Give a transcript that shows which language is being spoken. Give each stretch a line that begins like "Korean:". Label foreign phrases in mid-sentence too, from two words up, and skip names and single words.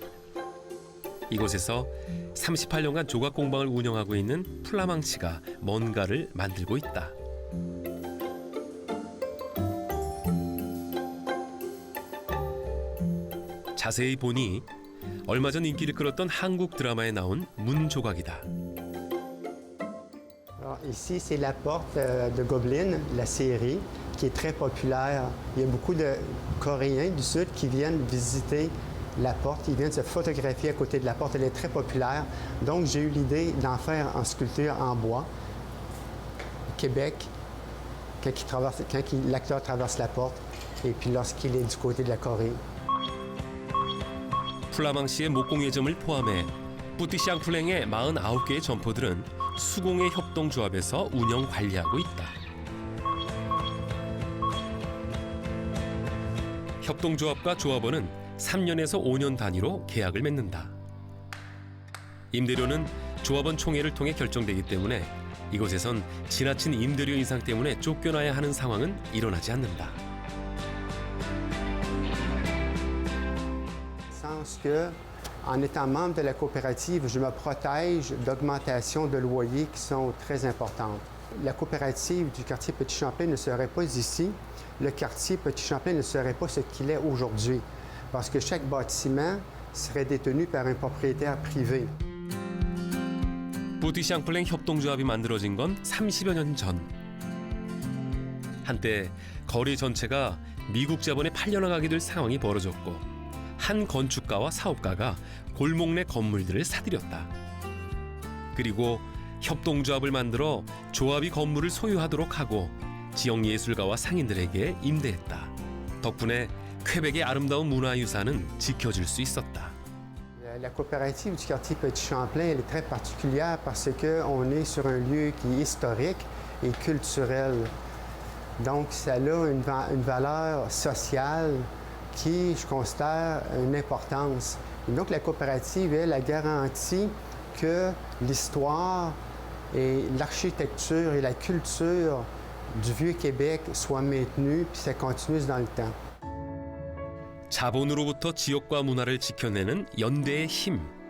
Korean: 이곳에서 38년간 조각 공방을 운영하고 있는 플라망치가 뭔가를 만들고 있다. 자세히 보니 얼마 전 인기를 끌었던 한국 드라마에 나온 문조각이다.
French: Ici, c'est la porte de Goblin, la série, qui est très populaire. Il y a beaucoup de Coréens du Sud qui viennent visiter la porte. Ils viennent se photographier à côté de la porte. Elle est très populaire. Donc, j'ai eu l'idée d'en faire en sculpture en bois. Québec, quand l'acteur traverse la porte, et puis lorsqu'il est du côté de la Corée.
Korean: 플라망시의 목공예점을 포함해 뿌띠샹플랭의 49개의 점포들은 수공예 협동조합에서 운영 관리하고 있다. 협동조합과 조합원은 3년에서 5년 단위로 계약을 맺는다. 임대료는 조합원 총회를 통해 결정되기 때문에 이곳에선 지나친 임대료 인상 때문에 쫓겨나야 하는 상황은 일어나지 않는다.
French: Sens que, en étant membre de la coopérative, je me protège d'augmentations de loyers qui sont très importantes. La coopérative du quartier Petit-Champlain ne serait pas ici. Le quartier Petit-Champlain ne serait pas ce qu'il est aujourd'hui, parce que chaque bâtiment serait détenu par un propriétaire privé.
Korean: 뿌띠샹플랭 협동조합이 만들어진 건 30여 년 전. 한때 거리 전체가 미국 자본에 팔려나가게 될 상황이 벌어졌고 한 건축가와 사업가가 골목 내 건물들을 사들였다. 그리고 협동조합을 만들어 조합이 건물을 소유하도록 하고 지역 예술가와 상인들에게 임대했다. 덕분에 퀘벡의 아름다운 문화유산은 지켜질 수 있었다.
French: La coopérative du quartier Petit-Champlain, elle est très particulière parce qu'on est sur un lieu qui est historique et culturel. Donc, ça a une valeur sociale qui, je considère, une importance. Et donc, la coopérative, elle, a garanti que l'histoire et l'architecture et la culture du Vieux-Québec soient maintenues puis ça continue dans le temps.
Korean: 자본으로부터 지역과 문화를 지켜내는 연대의 힘.